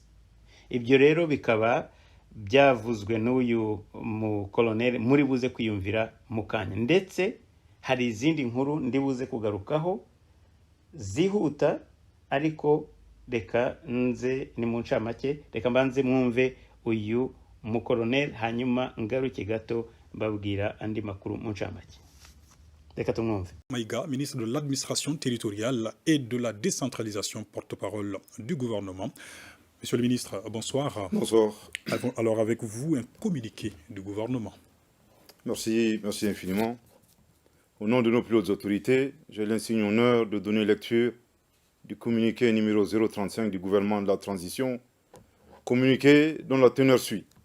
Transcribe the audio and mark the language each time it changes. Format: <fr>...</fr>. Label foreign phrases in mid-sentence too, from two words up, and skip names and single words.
<rw>Ibyo rero bikaba byavuzwe n'uyu mukoloneli muri buze kwiyumvira mu kanya, ndetse hari izindi nkuru ndi buze kugarukaho zihuta, ariko reka nze ni mu ncamake, reka mbanze mwumve uyu mukoloneli hanyuma ngaruke gato babwira andi makuru mu ncamake. Reka tumwumve.</rw> <fr>Maïga, ministre de l'administration territoriale et de la décentralisation, porte-parole du gouvernement. Monsieur le ministre, bonsoir. Bonsoir. Alors avec vous, un communiqué du gouvernement. Merci infiniment. Au nom de nos plus hautes autorités, j'ai l'insigne honneur de donner lecture du communiqué numéro 035 du gouvernement de la transition, communiqué dont la teneur suit.</fr>